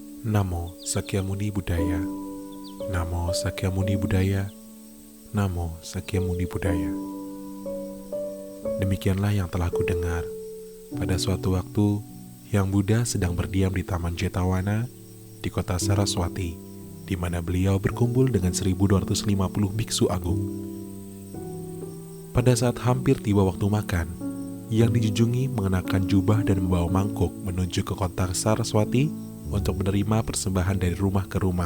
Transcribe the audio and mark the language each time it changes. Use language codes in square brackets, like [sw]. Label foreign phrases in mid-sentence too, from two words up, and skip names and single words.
[pi] Namo Sakyamuni Buddhaya. Namo Sakyamuni Buddhaya. Namo Sakyamuni Buddhaya. [id] Demikianlah yang telah ku dengar pada suatu waktu yang Buddha sedang berdiam di Taman Jetavana di kota Saraswati, di mana beliau berkumpul dengan 1250 biksu agung. Pada saat hampir tiba waktu makan, yang dijunjungi mengenakan jubah dan membawa mangkuk menuju ke kota Saraswati untuk menerima persembahan dari rumah ke rumah.